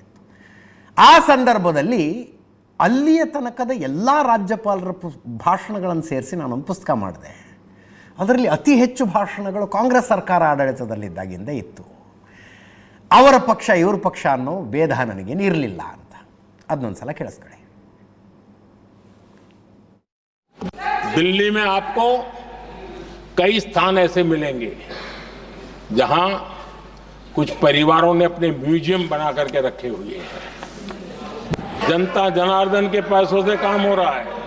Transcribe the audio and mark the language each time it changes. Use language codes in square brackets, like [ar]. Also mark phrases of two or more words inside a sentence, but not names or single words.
[kn] ಆ ಸಂದರ್ಭದಲ್ಲಿ ಅಲ್ಲಿಯ ತನಕದ ಎಲ್ಲ ರಾಜ್ಯಪಾಲರ ಭಾಷಣಗಳನ್ನು ಸೇರಿಸಿ ನಾನೊಂದು ಪುಸ್ತಕ ಮಾಡಿದೆ. ಅದರಲ್ಲಿ ಅತಿ ಹೆಚ್ಚು ಭಾಷಣಗಳು ಕಾಂಗ್ರೆಸ್ ಸರ್ಕಾರ ಆಡಳಿತದಲ್ಲಿದ್ದಾಗಿಂದ ಇತ್ತು. ಅವರ ಪಕ್ಷ ಇವ್ರ ಪಕ್ಷ ಅನ್ನೋ ಭೇದ ನನಗೇನು ಇರಲಿಲ್ಲ ಅಂತ. ಅದನ್ನೊಂದು ಸಲ ಕೇಳಿಸ್ಕೊಳ್ಳಿ. [hi] दिल्ली में आपको कई स्थान ऐसे मिलेंगे जहां कुछ परिवारों ने अपने म्यूजियम बना करके रखे हुए हैं. जनता जनार्दन के पैसों से काम हो रहा है.